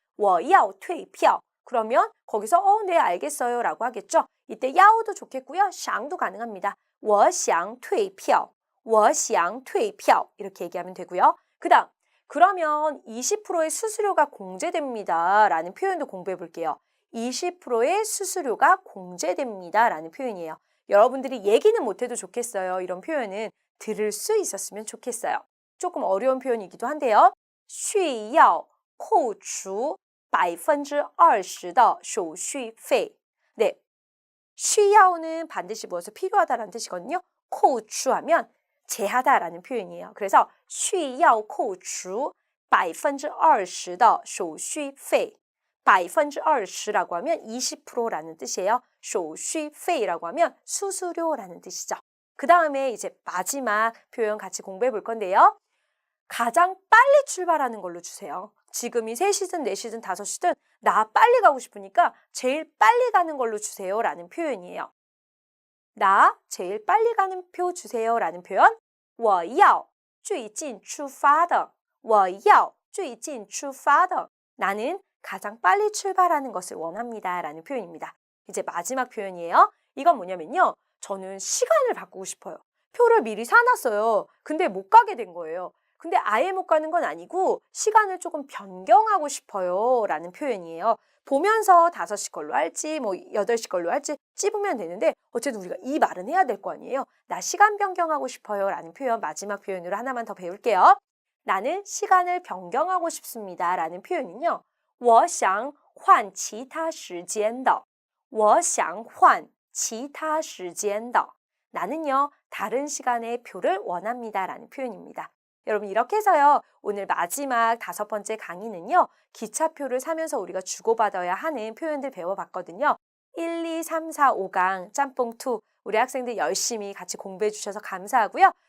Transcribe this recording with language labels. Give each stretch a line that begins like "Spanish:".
Chinese: 我要退票
Korean: 그러면 거기서 네 알겠어요 라고 하겠죠. 이때 야오도 좋겠고요. 샹도 가능합니다.
Chinese: 我想退票,我想退票
Korean: 이렇게 얘기하면 되고요. 그 다음 그러면 20%의 수수료가 공제됩니다 라는 표현도 공부해 볼게요. 20%의 수수료가 공제됩니다 라는 표현이에요. 여러분들이 얘기는 못해도 좋겠어요. 이런 표현은 들을 수 있었으면 좋겠어요. 조금 어려운 표현이기도 한데요.
Chinese: 需要扣除20%的手续费.
Korean: 네, 需要는 반드시 무엇을 필요하다라는 뜻이거든요. 扣除하면 제하다라는 표현이에요. 그래서
Chinese: 需要扣除20%的手续费.
Korean: 20%라고 하면 20%라는 뜻이에요. 手续费라고 하면 수수료라는 뜻이죠. 그 다음에 이제 마지막 표현 같이 공부해 볼 건데요. 가장 빨리 출발하는 걸로 주세요. 지금이 3시든 4시든 5시든 나 빨리 가고 싶으니까 제일 빨리 가는 걸로 주세요 라는 표현이에요. 나 제일 빨리 가는 표 주세요 라는 표현.
Chinese: 我要最近出发的,我要最近出发的.
Korean: 나는 가장 빨리 출발하는 것을 원합니다 라는 표현입니다. 이제 마지막 표현이에요. 이건 뭐냐면요. 저는 시간을 바꾸고 싶어요. 표를 미리 사놨어요. 근데 못 가게 된 거예요. 근데 아예 못 가는 건 아니고 시간을 조금 변경하고 싶어요 라는 표현이에요. 보면서 5시 걸로 할지 뭐 8시 걸로 할지 찝으면 되는데 어쨌든 우리가 이 말은 해야 될 거 아니에요. 나 시간 변경하고 싶어요 라는 표현 마지막 표현으로 하나만 더 배울게요. 나는 시간을 변경하고 싶습니다 라는 표현은요.
Chinese: 我想换其他时间的,我想换其他时间的.
Korean: 나는요, 다른 시간의 표를 원합니다 라는 표현입니다. 여러분 이렇게 해서요. 오늘 마지막 5번째 강의는요. 기차표를 사면서 우리가 주고받아야 하는 표현들 배워봤거든요. 1, 2, 3, 4, 5강 짬뽕2 우리 학생들 열심히 같이 공부해 주셔서 감사하고요.